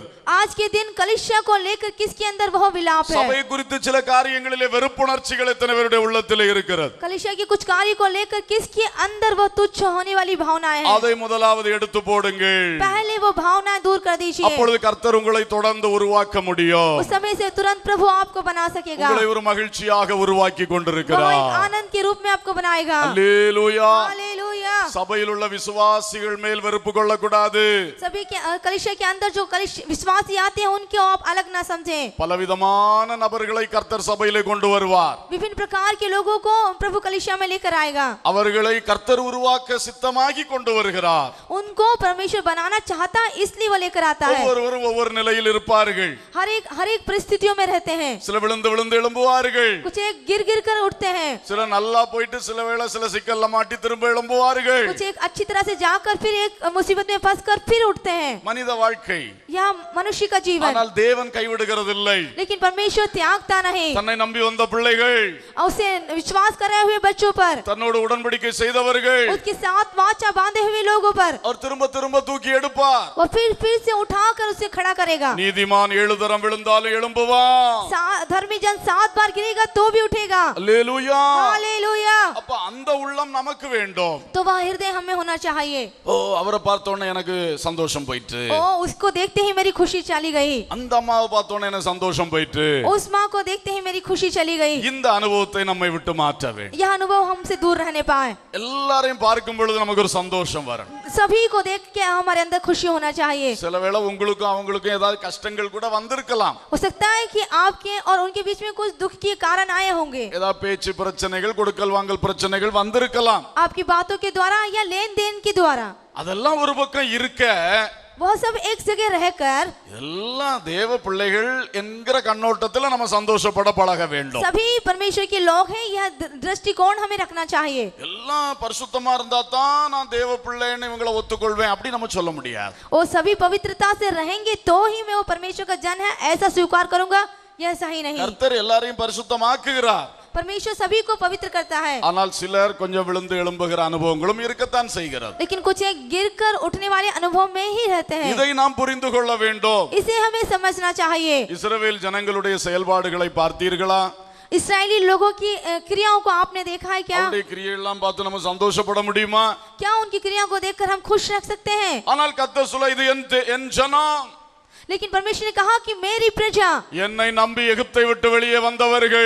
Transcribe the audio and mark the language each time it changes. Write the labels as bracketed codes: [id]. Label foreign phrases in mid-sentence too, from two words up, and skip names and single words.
[hi] आज के दिन कलीसिया को लेकर किसके अंदर वह विलाप है? [ta] சபை குறித்து சில காரியங்களிலே வெறுப்புணர்ச்சிகள் எத்தனை பேருடைய உள்ளத்தில் இருக்கிறது? [hi] कलीसिया के कुछ कार्य को लेकर किसके अंदर वह तुच्छ होने वाली भावनाएं हैं? [ta] அதை முதலாவது எடுத்து போடுங்கள். [hi] पहले वो भावनाएं दूर कर दीजिए. [ta] அப்பொழுது கர்த்தர் உங்களை தொடர்ந்து உருவாக்க முடியும். [hi] उस समय से तुरंत प्रभु आपको बना सकेगा. [ta] உங்களை ஒரு மகிழ்ச்சியாக உருவாக்கி [hi] वो [ta] கொண்டிருக்கிறார். [hi] एक आनंद के रूप में आपको बनाएगा. [ta] அல்லேலூயா. [hi] हालेलुया. [ta] சபையில் உள்ள விசுவாசிகள் மேல் வெறுப்பு கொள்ளக்கூடாது. [hi] सभी के कलीसिया के अंदर जो विश्वासी आते हैं उनको आप अलग ना समझें. [ta] பலவிதமான நபர்களை கர்த்தர் சபையிலே கொண்டு வருவார். [hi] विभिन्न प्रकार के लोगों को प्रभु कलीसिया में लेकर आएगा. [ta] அவர்களை கர்த்தர் உருவாக்க சித்தமாகி கொண்டு வருகிறார். [hi] उनको परमेश्वर बनाना चाहता है इसलिए वो लेकर आता है. [ta] ஒவ்வொருவரும் ஒவ்வொரு நிலையில் இருப்பார்கள். [hi] हर एक परिस्थितियों में रहते हैं. [ta] சில விழுந்து விழுந்து எழும்புவார்கள். [hi] कुछ एक गिर गिर कर उठते हैं. [ta] சில நல்லா போயிட்டு சில வேளை சில சிக்கல்ல மாட்டி திரும்ப எழும்புவார்கள். [hi] कुछ एक अच्छी तरह से जाकर फिर एक मुसीबत में फंसकर फिर उठते हैं. [ta] மனித வாழ்க்கை. [hi] यह मनुष्य का जीवन. [ta] ஆனால் தேவன் கைவிடுகிறதில்லை. [hi] लेकिन परमेश्वर त्यागता नहीं. [ta] தன்னை நம்பி வந்த பிள்ளைகள், [hi] उसे विश्वास कर रहे हुए बच्चों पर, [ta] தன்னோடு உடன்படிக்கை செய்தவர்கள் [hi] उसके साथ वाचा बांधे हुए लोगों पर [ta] அவர் திரும்ப திரும்ப தூக்கி எடுப்பார். [hi] वो फिर से उठाकर उसे खड़ा करेगा. [ta] நீதிமான் 7 தரம் விழுந்தாலும் எழும்புவான். [hi] धर्मी जन 7 बार गिरेगा तो भी उठेगा. [ta] அல்லேலூயா. [hi] हालेलुया. [ta] அப்ப அந்த உள்ளம் நமக்கு வேண்டும். [hi] तो वह हृदय हमें होना चाहिए. [ta] ஓ அவரை பார்த்த உடனே எனக்கு சந்தோஷம் போயிட்டு, [hi] ओ उसको देखते ही मेरी खुशी चली गई. [ta] அந்த அம்மாவை பார்த்த உடனே எனக்கு சந்தோஷம் போயிட்டு, [hi] उस माँ को देखते ही मेरी खुशी चली गई. [ta] இந்த அனுபவத்தை நம்மை விட்டு மாற்ற வேண்டும். [hi] यह अनुभव हमसे दूर रहने पाए. [ta] எல்லாரையும் பார்க்கும் பொழுது நமக்கு ஒரு சந்தோஷம் வரும். [hi] सभी को देख के हमारे अंदर खुशी होना चाहिए. [ta] சில வேளை உங்களுக்கும் அவங்களுக்கும் ஏதாவது கஷ்டங்கள் கூட வந்திருக்கலாம். [hi] हो सकता है कि आपके और उनके बीच में कुछ दुख के कारण आए होंगे. [ta] ஏதாவது பேச்சு பிரச்சனைகள் கொடுக்கல் வாங்கல் பிரச்சனைகள் வந்திருக்கலாம். [hi] आपकी बातों के द्वारा या लेन देन के द्वारा. [ta] அதெல்லாம் ஒரு பக்கம் இருக்க, [hi] वह सब एक जगह रहकर [ta] எல்லாம் தேவ பிள்ளைகள் என்கிற கண்ணோட்டத்துல நம்ம சந்தோஷப்பட பழக வேண்டும். [hi] सभी परमेश्वर के लोग हैं, यह दृष्टिकोण हमें रखना चाहिए. [ta] எல்லாம் பரிசுத்தமா இருந்தா தான் நான் தேவ பிள்ளைன்னு இவங்களை ஒத்துக்கொள்வேன் அப்படி நம்ம சொல்ல முடியாது. [hi] वो सभी पवित्रता से रहेंगे तो ही मैं वो परमेश्वर का जन है ऐसा स्वीकार करूंगा, यह सही नहीं. [ta] கர்த்தர் எல்லாரையும் பரிசுத்தமாக்குகிறார். [hi] परमेश्वर सभी को पवित्र करता है, [ta] ஆனால் சிலர் கொஞ்சம் விழுந்து எழும்புகிற அனுபவங்களும் இருக்கத்தான் செய்கிறது. [hi] लेकिन कुछ एक गिरकर उठने वाले अनुभव में ही रहते हैं। [ta] இதை நாம் புரிந்து கொள்ள வேண்டும். [hi] इसे हमें समझना चाहिए। [ta] இஸ்ரவேல் ஜனங்களுடைய செயல்பாடுகளை பார்த்தீர்களா? [hi] इस्राएली लोगों की क्रियाओं को आपने देखा है क्या? [ta] அவருடைய கிரியையெல்லாம் பார்த்து நம்ம சந்தோஷப்பட முடியுமா? [hi] क्या उनकी क्रियाओं को देखकर हम खुश रख सकते हैं? [ta] ஆனால் கர்த்தர் சொல்ல, இது என் ஜனம், [hi] लेकिन परमेश्वर ने कहा कि मेरी प्रजा, [ta] என்னை நம்பி எகிப்தை விட்டு வெளியே வந்தவர்கள்,